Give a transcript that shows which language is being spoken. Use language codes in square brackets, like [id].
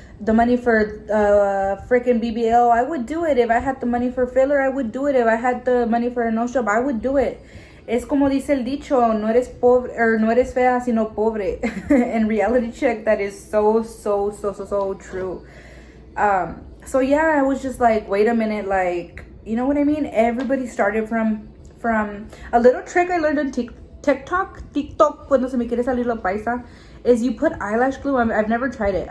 [en] the money for freaking BBL, I would do it. If I had the money for filler, I would do it. If I had the money for a nose job, I would do it. [es] Es como dice el dicho, no eres pobre, or no eres fea, sino pobre. [en] And reality check, that is so true. So yeah, I was just like, wait a minute, like, you know what I mean? Everybody started from a little trick I learned on TikTok, [es] cuando se me quiere salir la paisa, [en] is you put eyelash glue. I've never tried it.